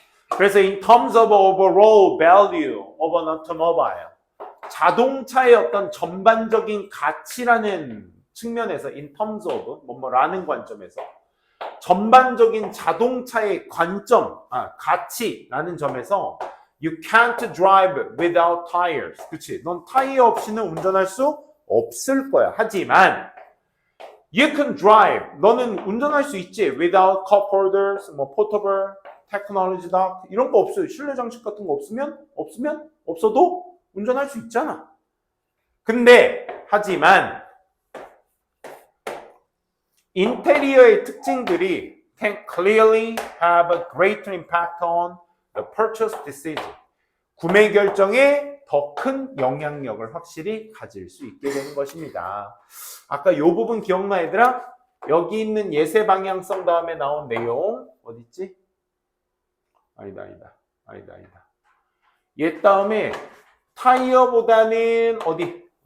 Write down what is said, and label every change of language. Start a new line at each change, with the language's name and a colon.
Korean: 그래서
English: in terms of overall value of an automobile,
Korean: 자동차의 어떤 전반적인 가치라는 측면에서
English: in terms of
Korean: 뭐라는 관점에서 전반적인 자동차의 관점, 가치라는 점에서
English: you can't drive without tires.
Korean: 그치? 넌 타이어 없이는 운전할 수 없을 거야. 하지만
English: you can drive.
Korean: 너는 운전할 수 있지.
English: without cup holders, 뭐 portable technology dock
Korean: 이런 거 없어요. 실내 장식 같은 거 없어도 운전할 수 있잖아. 근데 하지만 인테리어의 특징들이
English: can clearly have a greater impact on the purchase decision.
Korean: 구매 결정에 더 큰 영향력을 확실히 가질 수 있게 되는 것입니다. 아까 이 부분 기억나 얘들아? 여기 있는 예세 방향성 다음에 나온 내용 어디 있지? 아니다. 얘 다음에 타이어보다는 어디?